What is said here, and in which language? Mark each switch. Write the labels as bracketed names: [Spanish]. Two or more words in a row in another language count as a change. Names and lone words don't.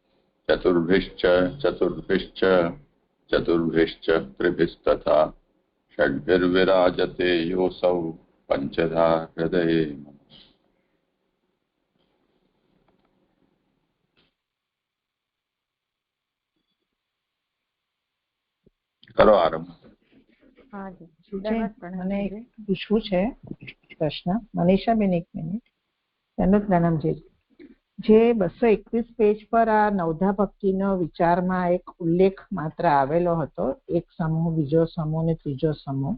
[Sanskrit] चतुर्भिश्च त्रिभिस्तथा षड्भिर्विराजते योऽसौ पञ्चधा हृदये। [Hindi] करो आरंभ। [Gujarati] મને પૂછવું છે પ્રશ્ન મનીષાબેન, એક મિનિટ. એનું પ્રણામજી. જે 221 પેજ પર આ નવધા ભક્તિનો વિચારમાં એક ઉલ્લેખ માત્ર આવેલો હતો, એક સમૂહ, બીજો સમૂહ ને ત્રીજો સમૂહ.